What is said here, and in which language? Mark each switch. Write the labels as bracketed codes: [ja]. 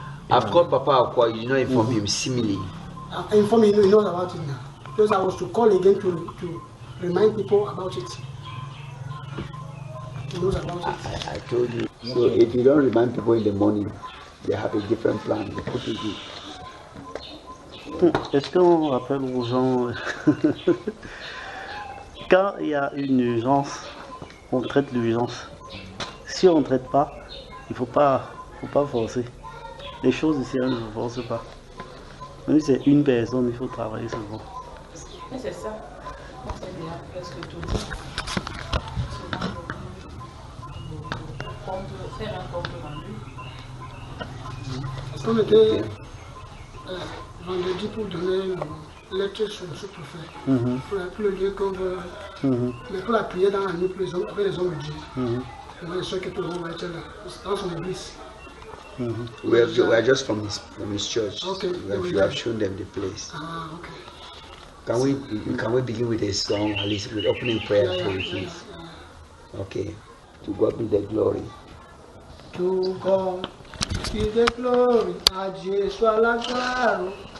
[en] I've called Papa Akwa, you did not inform him, simile. I inform him, he knows about it now. Because I was to call again to remind people about it. He knows about it. I told you. So if you don't remind people in the morning, they have a different plan. They put it in. [fr] Est-ce qu'on rappelle aux gens quand il y a une urgence, on traite l'urgence. Si on ne traite pas, il faut pas forcer. Les choses ici, on ne force pas. Même si c'est une personne, il faut travailler souvent. Mais c'est ça. C'est bien presque tout dit. Faire un compte rendu. On était vendredi pour donner lecture sur le sous-préfet. Pour le lieu qu'on veut. Mais pour la prière dans la nuit avec les hommes de Dieu. Les soeurs qui vont être là, dans son église. [en] We are just from his church. Okay. We have shown them the place. Okay. Can we begin with a song, at least with opening prayer for the kids? Okay. To God be the glory. To God be the glory. [fr] À Dieu soit la gloire.